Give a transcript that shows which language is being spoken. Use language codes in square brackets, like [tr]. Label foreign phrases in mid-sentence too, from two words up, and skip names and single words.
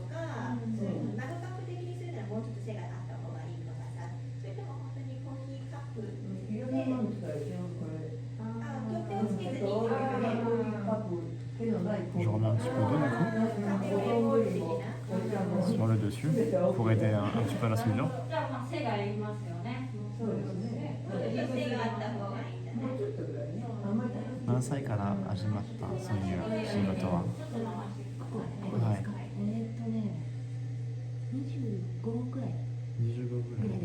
[fr] Je remets un petit peu d'eau du coup sur le dessus pour aider un petit peu à la soudure. [ja] 何歳から始まったそういう仕事は。はい。 25くらい。 25ぐらい